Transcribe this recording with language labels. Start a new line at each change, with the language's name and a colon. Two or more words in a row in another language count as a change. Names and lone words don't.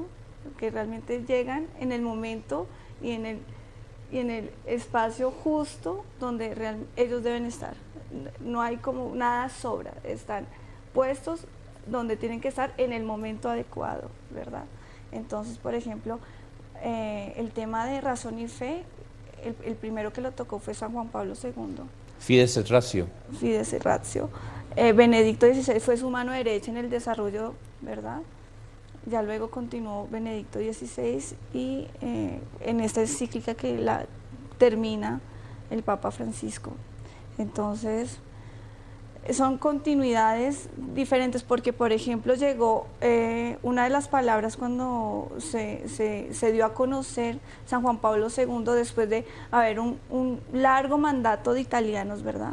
Spanish: Que realmente llegan en el momento y en el espacio justo donde ellos deben estar. No hay como nada sobra, están puestos donde tienen que estar en el momento adecuado, ¿verdad? Entonces, por ejemplo, el tema de razón y fe, el primero que lo tocó fue San Juan Pablo II. Fides et ratio. Fides et ratio. Benedicto XVI fue su mano derecha en el desarrollo, ¿verdad? Ya luego continuó Benedicto XVI y en esta encíclica que la termina el Papa Francisco. Entonces, son continuidades diferentes porque, por ejemplo, llegó una de las palabras cuando se dio a conocer San Juan Pablo II después de haber un largo mandato de italianos, ¿verdad?